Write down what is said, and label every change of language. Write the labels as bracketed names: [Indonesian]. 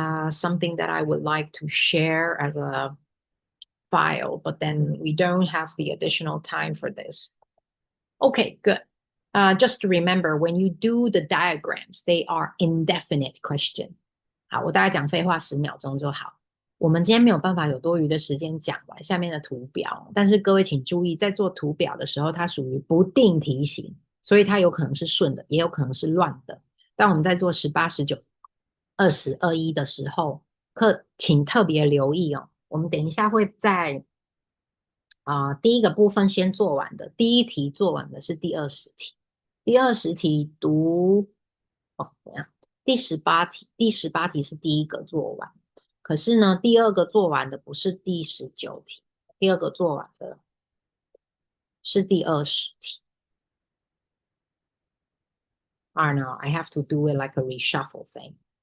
[English] something that I would like to share as a file, but then we don't have the additional time for this. Okay, good. Just to remember, when you do the diagrams, they are indefinite question. [Chinese] 好，我大概讲废话10秒钟就好。我们今天没有办法有多余的时间讲完下面的图表，但是各位请注意，在做图表的时候，它属于不定题型，所以它有可能是顺的，也有可能是乱的。当我们在做18、19、20、21的时候，请特别留意哦。我们等一下会在第一个部分先做完的，第一题做完的是第20题，第20题读怎样？第18题，第18题是第一个做完，可是呢，第二个做完的不是第19题，第二个做完的是第20题。 [English] I don't know, I have to do it like a reshuffle thing.